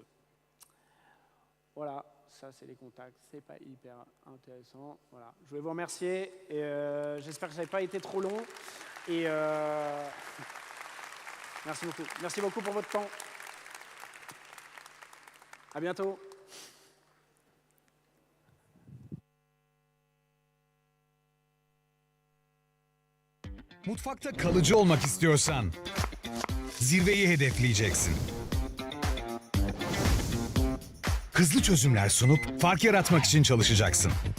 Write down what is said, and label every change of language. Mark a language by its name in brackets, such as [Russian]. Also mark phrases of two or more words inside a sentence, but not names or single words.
[French] Voilà. Ça, c'est les contacts. C'est pas hyper intéressant. Voilà. Je voulais vous remercier et j'espère que ça n'avait pas été trop long. Et merci beaucoup. Merci beaucoup pour votre temps. À bientôt. [Turkish] Mutfakta kalıcı olmak istiyorsan zirveyi hedefleyeceksin. Hızlı çözümler sunup fark yaratmak için çalışacaksın.